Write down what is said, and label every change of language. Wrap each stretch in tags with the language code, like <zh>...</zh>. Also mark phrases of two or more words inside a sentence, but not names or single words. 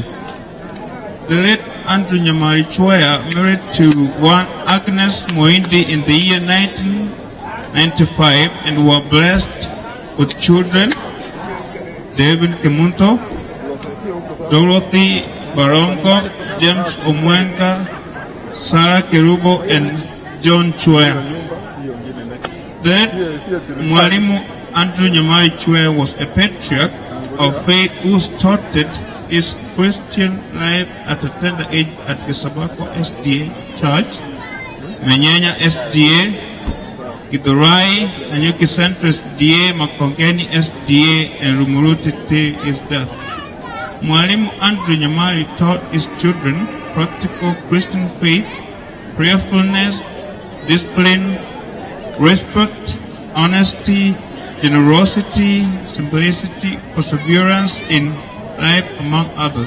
<en>The late Andrew Nyamali Chwea married to one Agnes Moindi in the year 1995 and were blessed with children: David Kemunto, Dorothy Barongo, James Omwenga, Sarah Kerubo, and John Chwea. The late Mwalimu Andrew Nyamali Chwea was a patriarch of faith who started his Christian life at a tender age at Gisabako SDA Church, Menyanya SDA, Githurai, Nanyuki Central SDA, Makongeni SDA, and Rumuruti till his death. Mwalimu Andrew Nyamali taught his children practical Christian faith, prayerfulness, discipline, respect, honesty, generosity, simplicity, perseverance in life, among others.</en>